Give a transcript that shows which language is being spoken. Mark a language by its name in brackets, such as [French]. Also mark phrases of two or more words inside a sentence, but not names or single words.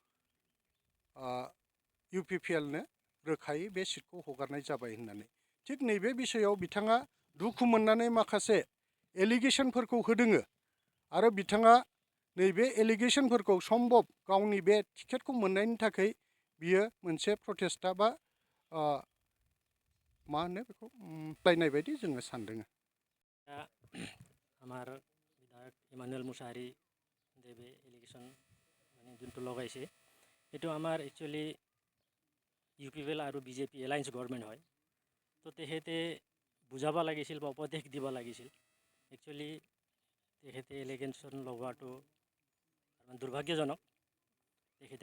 [Bodo] इउपिपिएलनो रोखायै बे सिटखौ हगारनाय जाबाय होननानै थिग नैबे बिषयाव बिथाङा दुखु मोननानै माखासे एलिगेशनफोरखौ होदोङो आरो बिथाङा नैबे एलिगेशनफोरखौ सम्भब गावनि बे टिकेटखौ मोननायनि थाखाय बियो मोनसे प्रटेस्टा बा मा होनो बेखौ लायनाय बायदि जोङो सानदों [Assamese] আমাৰ বিধায়ক এমএলএ মুছাহাৰী দেৱে এলিগেশ্যন মানে যোনটো লগাইছে এইটো আমাৰ একচুৱেলি ইউপিপিএল আৰু বিজেপি এলায়েন্স গভৰ্ণমেণ্ট হয় তো তেখেতে বুজাব লাগিছিল বা উপদেশ দিব লাগিছিল একচুৱেলি তেখেতে এলিগেশ্যন লগোৱাটো দুৰ্ভাগ্যজনক তেখেতে